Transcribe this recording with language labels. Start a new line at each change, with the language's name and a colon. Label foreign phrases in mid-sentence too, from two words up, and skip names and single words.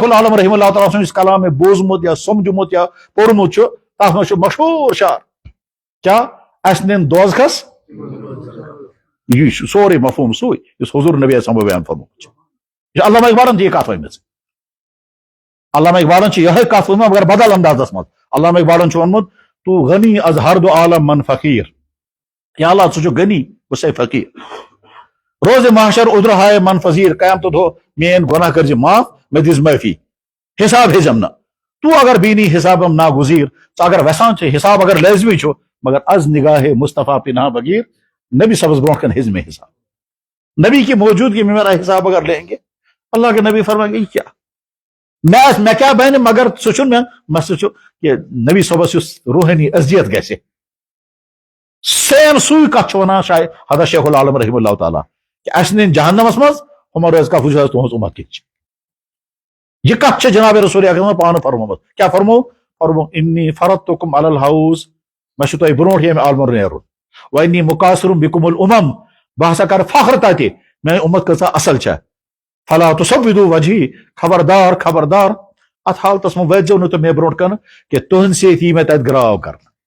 Kashmiri: العالم
Arabic: رحمہ اللہ تعالیٰ
Kashmiri: سُنٛد یُس کلام مےٚ بوٗزمُت یا سمجھمُت یا پوٚرمُت چھُ تتھ منٛز چھُ مشہوٗر شعر کیٛاہ اسہِ نِن دوزخس یہِ چھُ سورُے مفہوٗم سُے یُس حضوٗر نبی اعظم بیان فرمومُت چھُ یہِ چھُ علامہ اقبالن تہِ یہِ کتھ ؤنمٕژ علامہ اقبالن چھِ یِہے کتھ ؤنمٕژ مگر بدل اندازس منٛز علامہ اقبالن چھُ ووٚنمُت
Persian: تو غنی از ہر دو عالم من
Kashmiri: فقیر یا اللہ ژٕ چھُکھ غنی بہٕ چھُسے فقیر
Persian: روز محشر ادھر ہائے من فضیر
Kashmiri: قیامتہٕ دۄہ میٲنۍ گۄناہ کٔرزِ معاف مےٚ دِژ معٲفی حساب ہیٚزم نہٕ
Persian: تو اگر بینی حسابم ناگزیر
Kashmiri: ژٕ اگر ویسان چھِ حساب اگر لٲزمی چھُ مگر
Persian: از نگاہ مصطفیٰ پناہ بغیر
Kashmiri: نبی صبس برونٛٹھ کن ہیٚز مےٚ حساب
Urdu: نبی کی موجودگی میں میرا حساب اگر لیں گے اللہ کے نبی فرمائیں گے کیا میں کیا
Kashmiri: بہن مگر سُہ چھُنہٕ مےٚ سُہ چھُ کہ نبی صبس یُس روحٲنی اذیت گژھِ سیم سُے کتھ چھُ ونان شاید حضرت شیخ العالم
Arabic: رحمہ اللہ تعالیٰ
Kashmiri: کہ اسہِ نِن جہنمس منٛز ہُمن روزِ کتھ وٕچھ حظ تُہنٛز اُمت کِتھ چھِ یہ کتھ چھِ جناب رسول اکرم پانہٕ فرمومُت کیٛاہ فرمو
Arabic: انی فرضتکم علی الحوض
Kashmiri: مےٚ چھُ تۄہہِ برونٛٹھ ییٚمہِ عالمن نیرُن
Arabic: وانی مقاصرم بکم الامم
Kashmiri: بہٕ ہسا کرٕ فخر تتہِ میٲنۍ اُمت کۭژاہ اصل چھےٚ
Arabic: فلا تصودوا وجہی
Kashmiri: خبردار خبردار اتھ حالتس منٛز وٲتۍزیو نہٕ تُہۍ مےٚ برونٛٹھ کنہٕ کہ تُہنٛدِ سۭتۍ یی مےٚ تتہِ گراو کرنہٕ